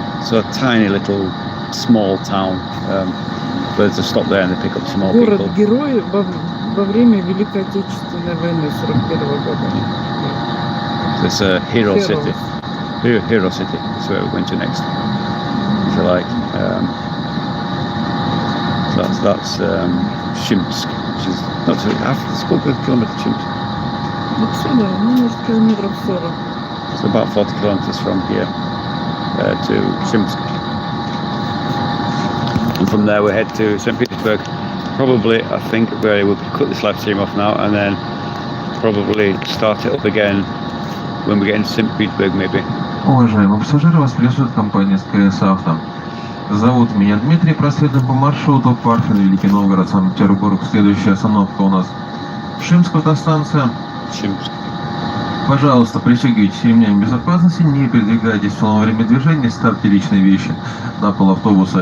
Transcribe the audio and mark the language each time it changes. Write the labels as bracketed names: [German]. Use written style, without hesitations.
[English] So a tiny little small town. But to stop there and they pick up some more people. [Russian] Город-герой во время Великой Отечественной войны 41 года. [English] It's a hero city. Hero city. That's where we're going to next, if you like. So that's Shimsk, which is not too half. [Russian] Сколько километров Shimsk? Отсюда, может, километров 40. [English] It's about 40 kilometers from here to Shimsk. And from there we head to St. Petersburg. Probably, I think, where we'll cut this live stream off now and then probably start it up again when we get into St. Petersburg, maybe. [Russian] Уважаемые пассажиры, вас приветствует компания СКС Авто. Зовут меня Дмитрий, проследуем по маршруту Парфин, Великий Новгород, Санкт-Петербург. Следующая остановка у нас Шимская автостанция. Пожалуйста, пристегивайтесь ремнями безопасности, не передвигайтесь в полное время движения, ставьте личные вещи на пол автобуса.